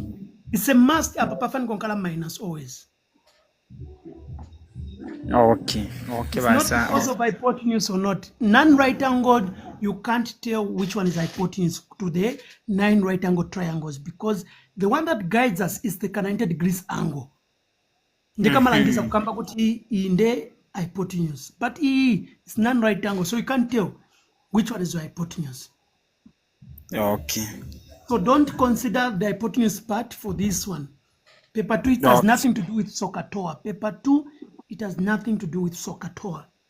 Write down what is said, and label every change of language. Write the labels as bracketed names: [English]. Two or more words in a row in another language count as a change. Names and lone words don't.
[English] It's a must minus always. Okay. It's not because of hypotenuse or not. Non-right angled, you can't tell which one is hypotenuse to the 9 right angle triangles because the one that guides us is the 90 degrees angle. [Nyanja] Ndekamalangiza kukamba kuti inde [English] hypotenuse, but it's non-right angle, so you can't tell which one is the hypotenuse. Okay. So don't consider the hypotenuse part for this one. Paper 2, it has nothing to do with SOHCAHTOA. Paper 2, it has nothing to do with SOHCAHTOA.